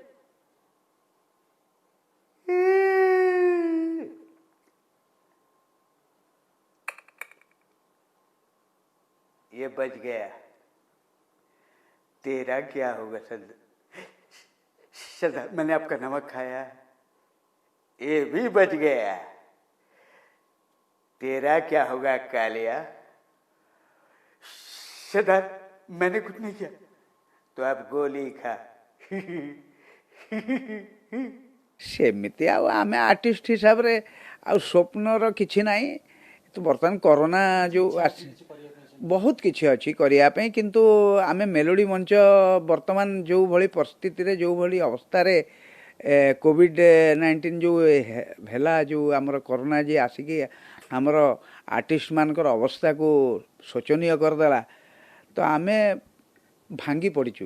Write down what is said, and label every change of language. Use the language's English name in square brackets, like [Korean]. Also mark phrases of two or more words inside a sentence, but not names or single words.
[Hindi] ये बच गया, तेरा क्या होगा सरदार? मैंने आपका नमक खाया, ये भी बच गया। तेरा क्या होगा कालिया? सरदार मैंने कुछ नहीं किया। तो आप गोली खा। [Odia] ସେମିତି ଆଉ ଆମେ ଆର୍ଟିଷ୍ଟ ହିସାବରେ ଆଉ ସ୍ୱପ୍ନର କିଛି ନାହିଁ। ତ ବର୍ତ୍ତମାନ କରୋନା ଯେଉଁ ଆସି ବହୁତ କିଛି ଅଛି କରିବା ପାଇଁ, କିନ୍ତୁ ଆମେ ମେଲୋଡ଼ି ମଞ୍ଚ ବର୍ତ୍ତମାନ ଯେଉଁଭଳି ପରିସ୍ଥିତିରେ, ଯେଉଁଭଳି ଅବସ୍ଥାରେ କୋଭିଡ଼-19 ଯେଉଁ ହେଲା, ଯେଉଁ ଆମର କରୋନା ଯେ ଆସିକି ଆମର ଆର୍ଟିଷ୍ଟମାନଙ୍କର ଅବସ୍ଥାକୁ ଶୋଚନୀୟ କରିଦେଲା, ତ ଆମେ ଭାଙ୍ଗି ପଡ଼ିଛୁ।